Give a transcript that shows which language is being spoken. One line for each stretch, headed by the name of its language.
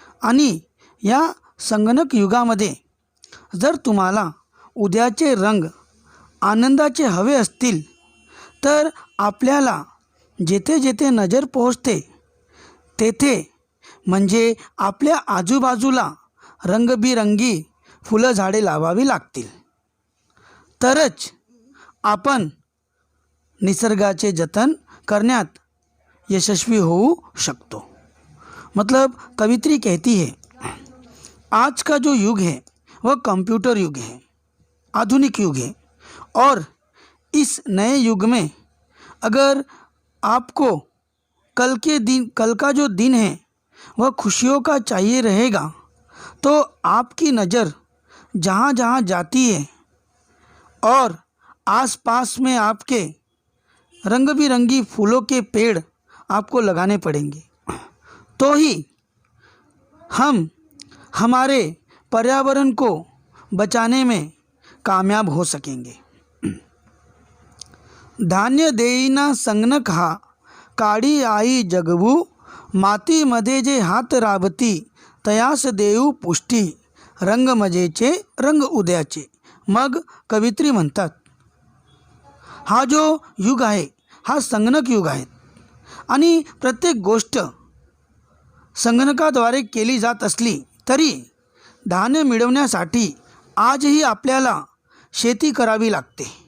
Marathi: आणि या संगणक युगामध्ये जर तुम्हाला उद्याचे रंग आनंदाचे हवे असतील तर आपल्याला जेथे जेथे नजर पोहोचते तेथे म्हणजे आपल्या आजूबाजूला रंगबिरंगी फुलं झाडे लावावी लागतील. तरच आपण निसर्गाचे जतन करण्यात यशस्वी होऊ शकतो.
Hindi: मतलब कवित्री कहती है, आज का जो युग है वह कंप्यूटर युग है, आधुनिक युग है. और इस नए युग में अगर आपको कल का जो दिन है वह खुशियों का चाहिए रहेगा तो आपकी नज़र जहाँ जहाँ जाती है और आसपास में आपके रंग बिरंगी फूलों के पेड़ आपको लगाने पड़ेंगे. तो ही हम हमारे पर्यावरण को बचाने में कामयाब हो सकेंगे.
Marathi: धान्य देईना संगणक हा काळी आई जगवू. मातीमध्ये जे हात राबती तयास देऊ पुष्टी. रंग मजेचे रंग उदयाचे. मग कवित्री म्हणतात, हा जो युग आहे हा संगणक युग आहे आणि प्रत्येक गोष्ट संगणकाद्वारे केली जात असली तरी धान्य मिळवण्यासाठी आजही आपल्याला शेती करावी लागते.